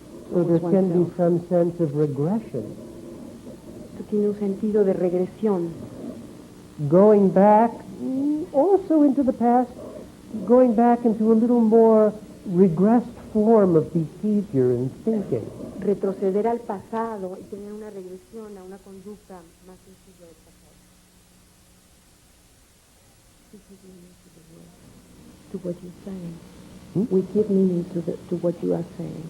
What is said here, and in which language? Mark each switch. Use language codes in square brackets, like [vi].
[en] So there can be some sense of regression. [es] Esto tiene un sentido de regresión, [en] Going back, also into the past, going back into a little more regressed form of behavior and thinking. [es] retroceder al pasado y tener una regresión a una conducta más sencilla del pasado. [en] We give meaning to the word, to what you're saying. We give meaning to what you are saying.